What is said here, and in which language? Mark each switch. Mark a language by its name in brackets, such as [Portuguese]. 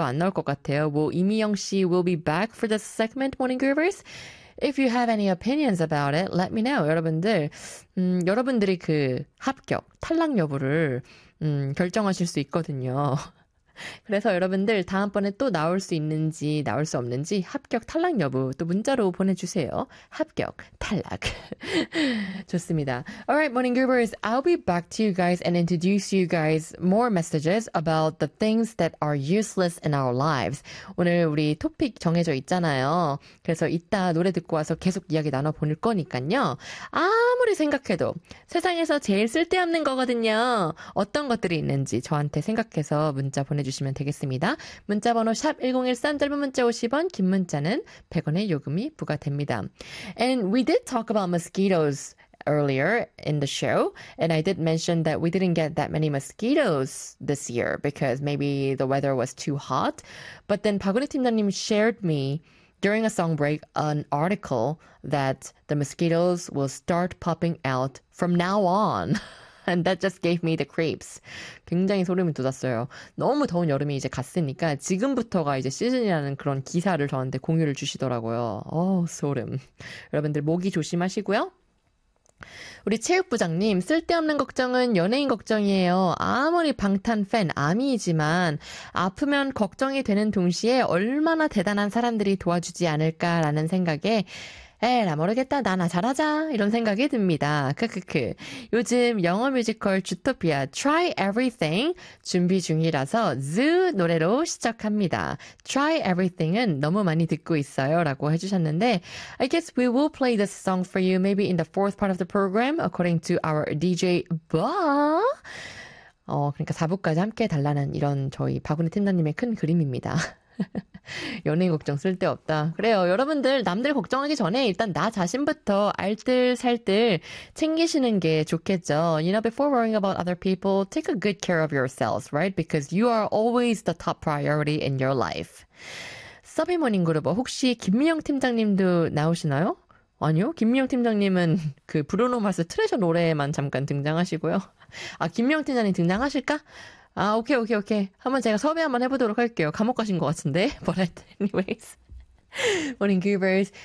[Korean] 안 나올 것 같아요? 뭐 이미영 씨 [English] will be back for the segment, Morning Groovers? If you have any opinions about it, let me know. [Korean] 여러분들, 여러분들이 그 합격, 탈락 여부를 결정하실 수 있거든요. 그래서 여러분들 다음번에 또 나올 수 있는지 나올 수 없는지 합격, 탈락 여부 또 문자로 보내주세요. 합격, 탈락. 좋습니다. [English] Alright, Morning Groovers, I'll be back to you guys and introduce you guys more messages about the things that are useless in our lives. [Korean] 오늘 우리 토픽 정해져 있잖아요. 그래서 이따 노래 듣고 와서 계속 이야기 나눠보낼 거니까요. 아무리 생각해도 세상에서 제일 쓸데없는 거거든요. 어떤 것들이 있는지 저한테 생각해서 문자 보내주시면 되겠습니다. 문자번호 샵 1013 짧은 문자 50원 긴 문자는 100원의 요금이 부과됩니다. [English] And we did talk about mosquitoes earlier in the show and I did mention that we didn't get that many mosquitoes this year because maybe the weather was too hot. But then 박은희 팀장님 shared me during a song break an article that the mosquitoes will start popping out from now on. And that just gave me the creeps. [Korean] 굉장히 소름이 돋았어요. 너무 더운 여름이 이제 갔으니까 지금부터가 이제 시즌이라는 그런 기사를 저한테 공유를 주시더라고요. 소름. 여러분들 모기 조심하시고요. 우리 체육부장님, 쓸데없는 걱정은 연예인 걱정이에요. 아무리 방탄 팬, 아미이지만, 아프면 걱정이 되는 동시에 얼마나 대단한 사람들이 도와주지 않을까라는 생각에, 에이, 나 모르겠다. 나나 잘하자. 이런 생각이 듭니다. 크크크. 요즘 영어 뮤지컬 주토피아 Try Everything 준비 중이라서 Zoo 노래로 시작합니다. Try Everything은 너무 많이 듣고 있어요. 라고 해주셨는데, [English] I guess we will play this song for you maybe in the fourth part of the program according to our DJ Ba. [Korean] 그러니까 4부까지 함께 해달라는 이런 저희 박은혜 팀장님의 큰 그림입니다. 연예인 걱정 쓸데없다. 그래요. 여러분들, 남들 걱정하기 전에 일단 나 자신부터 알뜰살뜰 챙기시는 게 좋겠죠. [English] You know, before worrying about other people, take a good care of yourselves, right? Because you are always the top priority in your life. [Korean] 서비모닝 그룹, 혹시 김미영 팀장님도 나오시나요? 아니요. 김미영 팀장님은 그 브루노 마스 트레저 노래에만 잠깐 등장하시고요. 아, 김미영 팀장님 등장하실까? 아, 오케이, 오케이, 오케이. 한번 제가 섭외 한번 해보도록 할게요. 감옥 가신 것 같은데. [English] But anyways. Morning, Goobers.